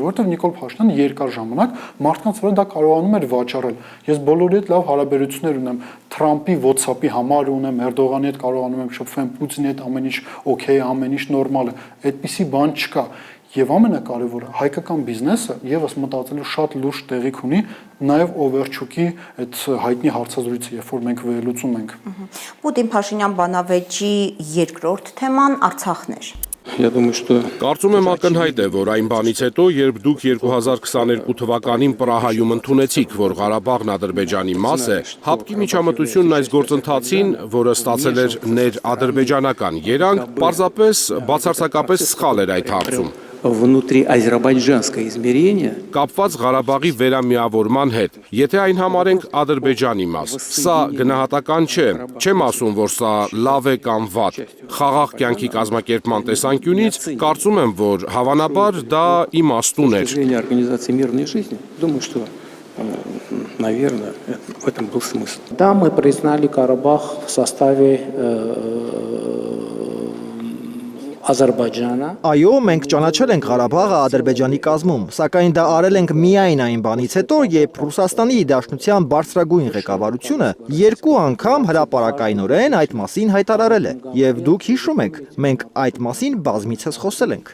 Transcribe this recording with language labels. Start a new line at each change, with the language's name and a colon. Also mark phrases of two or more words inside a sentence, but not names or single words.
Armenian: որովհետև Նիկոլ Փաշինյանը երկար ժամանակ մարդկանց վրա դա կարողանում էր վաճառել։ Ես բոլորի հետ լավ հարաբերություններ ունեմ, Թրամփի WhatsApp-ի համար ունեմ, Էրդողանի հետ կարողանում եմ շփվել, Պուտինի հետ ամեն ինչ օքեյ, ամեն ինչ նորմալ է։ Այդպիսի բան չկա։ Եվ ամենակարևորը հայկական բիզնեսը եւս մտածելու շատ լուրջ տեղիք ունի նաեւ Օվերչուկի այդ հայտնի հարցազրույցը, երբ որ մենք վերլուծում ենք։ Պուտին-Փաշինյան բանավեճի երկրորդ թեման Արցախն էր։
Russian: Я думаю, что
Armenian: Կարծում եմ ակնհայտ է, որ այն բանից հետո, երբ դուք 2022 թվականին Պրահայում ընդունեցիք, որ Ղարաբաղն Ադրբեջանի մաս է, ՀԱՊԿ-ի միջամտությունն այս գործընթացին, որը ստացել էր ներ-ադրբեջանական երանգ, պարզապես բացարձակապես սխալ էր այդ հարցում։
Russian: внутриазербайджанское измерение
Armenian: Կապված Ղարաբաղի վերամիավորման հետ, եթե այն համարենք Ադրբեջանի մաս, սա գնահատական չէ, չեմ ասում, որ սա լավ է կամ վատ։ Խաղաղ կյանքի կազմակերպման տեսանկյունից կարծում եմ, որ հավանաբար դա իմաստուն էր։
Russian: организации мирной жизни, думаю, что, наверное, в этом был смысл. Да, мы признали Карабах в составе Ադրբեջանը։
Armenian: Այո, մենք ճանաչել ենք Ղարաբաղը Ադրբեջանի կազմում, սակայն դա արել ենք միայն այն բանից հետո, երբ Ռուսաստանի Դաշնության բարձրագույն ղեկավարությունը երկու անգամ հրապարակայնորեն այդ մասին հայտարարել է, եւ դուք հիշում եք, մենք այդ մասին բազմիցս խոսել ենք։